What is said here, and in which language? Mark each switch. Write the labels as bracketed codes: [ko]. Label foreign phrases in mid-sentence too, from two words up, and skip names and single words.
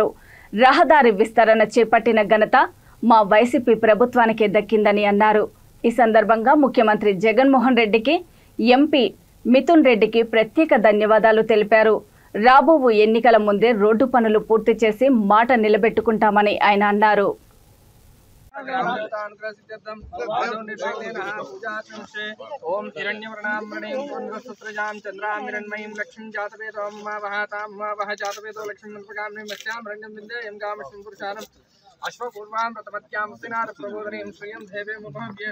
[te] రహదారి విస్తరణ చేపట్టిన ఘనత మా వైసీపీ ప్రభుత్వానికే దక్కిందని అన్నారు. ఈ సందర్భంగా ముఖ్యమంత్రి జగన్మోహన్ రెడ్డికి, ఎంపీ మిథున్ రెడ్డికి ప్రత్యేక ధన్యవాదాలు తెలిపారు. రాబో ఎన్నికల ముందే రోడ్డు పనులు పూర్తి చేసి మాట నిలబెట్టుకుంటామని ఆయన అన్నారు. [sa] ओम हिरण्यवर्णामणिं पुण्यसुत्रजां चन्द्रामिरण्मयीं लक्ष्मीं जातवेदों वहातां वह जातवेदो लक्ष्मीं प्रकाम्नि मत्स्यां रण्यं विन्द्यं कामश्रीं पुरुषारम् अश्वपूर्वां प्रतमत्यां सिनार प्रबोधनीं श्रियं देवे मुभव्ये